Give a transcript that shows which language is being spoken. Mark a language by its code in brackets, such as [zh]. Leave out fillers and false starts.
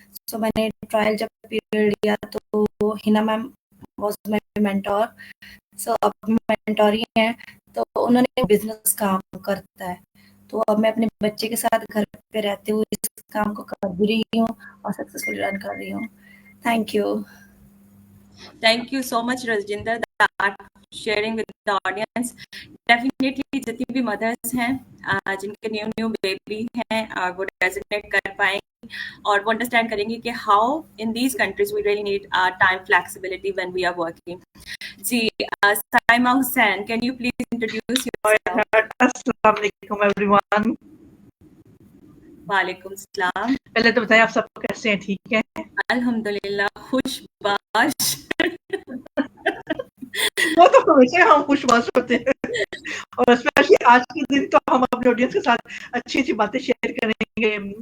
[hi] सो मैंने ट्रायल जब पीरियड लिया तो Hina ma'am [en] Was my mentor. [hi] सो अब मेंटोर ही हैं, तो उन्होंने बिजनेस काम करता है, तो अब मैं अपने बच्चे के साथ घर पे रहते हुए इस काम को कर भी रही हूँ और सक्सेसफुली रन कर रही हूँ. [en] Thank you. Thank you so much, Rajinder, that sharing with the audience. [hi] Definitely जितनी भी mothers हैं जिनके न्यू बेबी हैं वो रेजोनेट कर पाएंगी और वो अंडरस्टैंड करेंगे कि [en] how in these countries we really need time flexibility when we are working. जी Saima Hussain, can you please introduce yourself? Assalamualaikum everyone. [hi] वालेकुम सलाम. पहले तो बताइए आप सब कैसे हैं, ठीक हैं? अल्हम्दुलिल्लाह खुशबाश. वो तो हमेशा हम खुशबाश होते हैं और स्पेशली आज के दिन तो हम अपने ऑडियंस के साथ अच्छी बातें शेयर करेंगे.